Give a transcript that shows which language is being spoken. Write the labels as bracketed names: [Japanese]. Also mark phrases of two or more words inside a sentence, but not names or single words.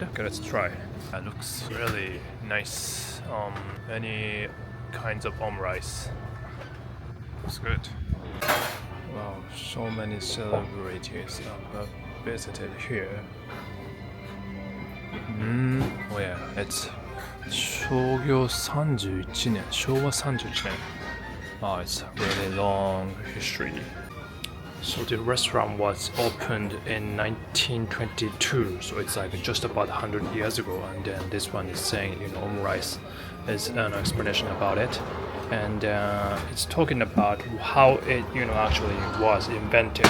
[English] Okay, let's try. It looks really nice. Many kinds of omurice. Looks good. Wow, so many celebrities have visited here. Oh yeah, it's [Japanese] 創業31年、昭和31年. [English] Oh, it's a really long history. So the restaurant was opened in 1922, so it's like just about 100 years ago. And then this one is saying, omurice is an explanation about it, and it's talking about how it, actually was invented.